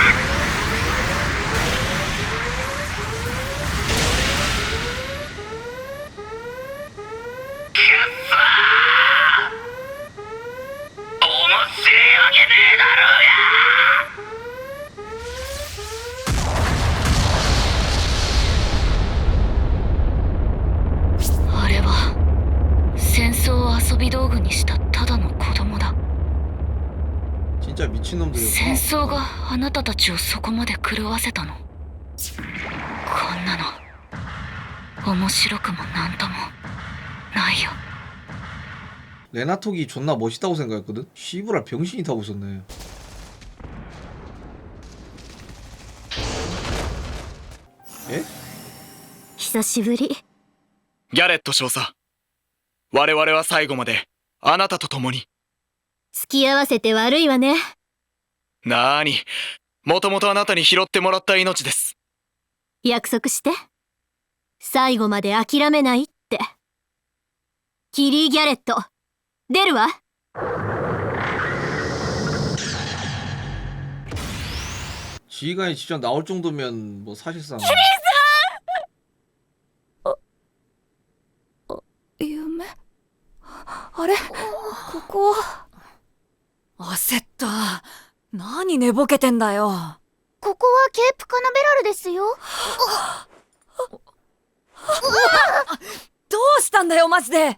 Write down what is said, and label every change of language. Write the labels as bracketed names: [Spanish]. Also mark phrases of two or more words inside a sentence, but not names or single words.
[Japanese] くっそー面白いわけねえだろうや。戦争を遊び道具にしたただの子供だ。 [Korean] 진짜 미친놈들이었구나. [Japanese] 戦争があなたたちをそこまで狂わせたの。こんなの面白くもなんともないよ。 [Korean] 레나톡이 존나 멋있다고 생각했거든? 씨부랄 병신이 타고 있었네. 에? [Japanese] 久しぶり。ギャレット少佐。我々は最後まであなたと共に。付き合わせて悪いわね。なーに、もともとあなたに拾ってもらった命です。約束して。最後まで諦めないって。キリー・ギャレット、出るわ。 [Korean] 지휘관이 직접 나올 정도면 뭐 사실상. [Japanese] 夢あれここ焦った。何寝ぼけてんだよ。ここはケープカナベラルですよ。どうしたんだよマジで。